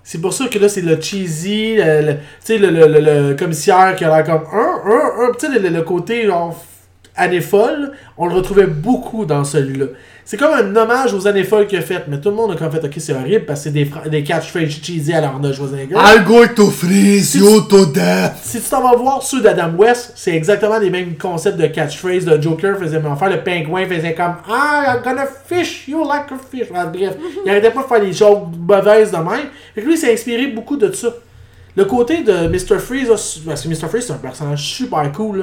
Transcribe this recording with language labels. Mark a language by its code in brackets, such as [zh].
[fr] C'est pour ça que là, c'est le cheesy, le tu sais, le commissaire qui a l'air comme... Tu sais, le côté, genre, années folles, on le retrouvait beaucoup dans celui-là. C'est comme un hommage aux années folles qu'il a faites, mais tout le monde a comme fait, ok, c'est horrible parce que c'est des catchphrases cheesy à l'Arnold Schwarzenegger. [en] I'm going to freeze you to death! [fr] Si tu t'en vas voir ceux d'Adam West, c'est exactement les mêmes concepts de catchphrase. Le Joker faisait même faire, le pingouin faisait comme, [en] I'm gonna fish you like a fish. [fr] Ouais, bref, il arrêtait pas de faire des jokes mauvaises de même. Fait que lui, s'est inspiré beaucoup de ça. Le côté de Mr. Freeze, parce que Mr. Freeze, c'est un personnage super cool.